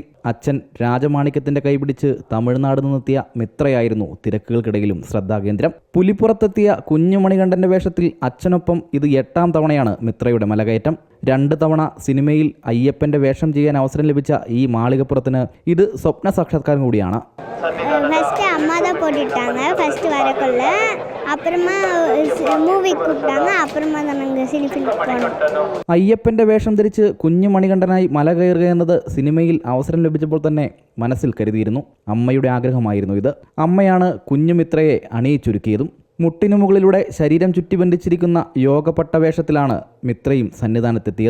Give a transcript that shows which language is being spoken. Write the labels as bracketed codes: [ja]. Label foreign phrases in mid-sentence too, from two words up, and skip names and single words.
[ml] അച്ഛൻ രാജമാണിക്യത്തിൻ്റെ കൈപിടിച്ച് തമിഴ്നാട് നിന്നെത്തിയ മിത്രയായിരുന്നു തിരക്കുകൾക്കിടയിലും ശ്രദ്ധാകേന്ദ്രം. പുലിപ്പുറത്തെത്തിയ കുഞ്ഞു മണികണ്ഠൻ്റെ വേഷത്തിൽ അച്ഛനൊപ്പം ഇത് 8ാം തവണയാണ് മിത്രയുടെ മലകയറ്റം. 2 തവണ സിനിമയിൽ അയ്യപ്പൻ്റെ വേഷം ചെയ്യാൻ അവസരം ലഭിച്ച ഈ മാളികപ്പുറത്തിന് ഇത് സ്വപ്ന സാക്ഷാത്കാരം കൂടിയാണ്. [ta] ஃபஸ்ட்டு அம்மா தான் போட்டுட்டாங்க ஃபஸ்ட்டு வரக்குள்ள, அப்புறமா மூவி கூப்பிட்டாங்க, அப்புறமா தான் நாங்கள் சினிஃபிலிம் போனோம். [ml] അയ്യപ്പൻ്റെ വേഷം ധരിച്ച് കുഞ്ഞു മണികണ്ഠനായി മല കയറുക എന്നത് സിനിമയിൽ അവസരം ലഭിച്ചപ്പോൾ തന്നെ മനസ്സിൽ കരുതിയിരുന്നു. അമ്മയുടെ ആഗ്രഹമായിരുന്നു ഇത്. അമ്മയാണ് കുഞ്ഞുമിത്രയെ അണിയിച്ചൊരുക്കിയതും. മുട്ടിനു മുകളിലൂടെ ശരീരം ചുറ്റിബന്ധിച്ചിരിക്കുന്ന യോഗപട്ട വേഷത്തിലാണ് മിത്രയും സന്നിധാനത്തെത്തിയത്.